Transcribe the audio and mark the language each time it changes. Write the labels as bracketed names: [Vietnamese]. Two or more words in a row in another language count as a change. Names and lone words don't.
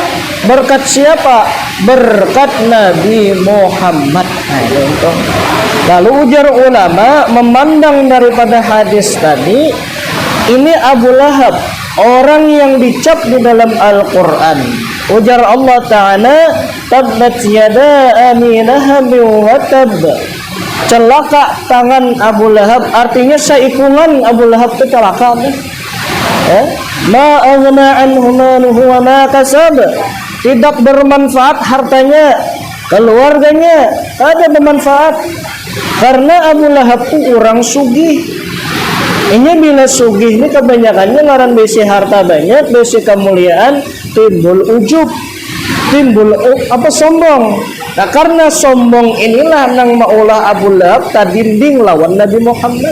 [Indonesian] Berkat siapa? Berkat Nabi Muhammad. Itu. [Banjar] Lalu ujar ulama memandang daripada hadis tadi, ini Abu Lahab orang yang dicap di dalam Al-Quran. Ujar Allah Ta'ala, [Arabic] tabbat yada Aminah wa tab. [Banjar] Celaka tangan Abu Lahab, artinya seikungan Abu Lahab itu celaka. [Arabic] Ma aghna anhu maluhu wa ma kasab. [Indonesian] Tidak bermanfaat hartanya keluarganya ada bermanfaat. [Banjar] Karena Abu Lahab itu orang sugih. Ini bila sugih ini kebanyakannya ngaran besi harta banyak, besi kemuliaan, timbul ujub, timbul sombong. Nah karena sombong inilah nang maulah Abu Lahab tadinding lawan Nabi Muhammad.